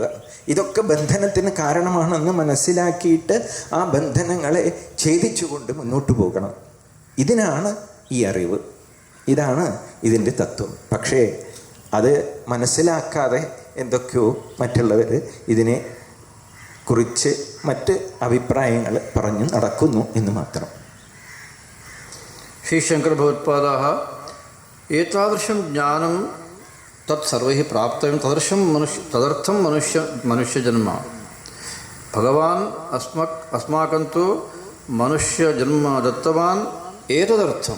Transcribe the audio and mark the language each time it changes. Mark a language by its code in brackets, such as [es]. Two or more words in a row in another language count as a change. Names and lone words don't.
[ml] ഇതൊക്കെ ബന്ധനത്തിന് കാരണമാണെന്ന് മനസ്സിലാക്കിയിട്ട് ആ ബന്ധനങ്ങളെ ഛേദിച്ചുകൊണ്ട് മുന്നോട്ട് പോകണം. ഇതിനാണ് ഈ അറിവ്, ഇതാണ് ഇതിൻ്റെ തത്വം. പക്ഷേ അത് മനസ്സിലാക്കാതെ എന്തൊക്കെയോ മറ്റുള്ളവർ ഇതിനെ കുറിച്ച് മറ്റ് അഭിപ്രായങ്ങൾ പറഞ്ഞു നടക്കുന്നു എന്ന് മാത്രം. [sa] श्रीशङ्करभगवत्पादाः एतादृशं ज्ञानं तत्सर्वैः प्राप्तव्यं, तदर्थं मनुष्यजन्म। भगवान् अस्माकं तु मनुष्यजन्म दत्तवान् एतदर्थम्।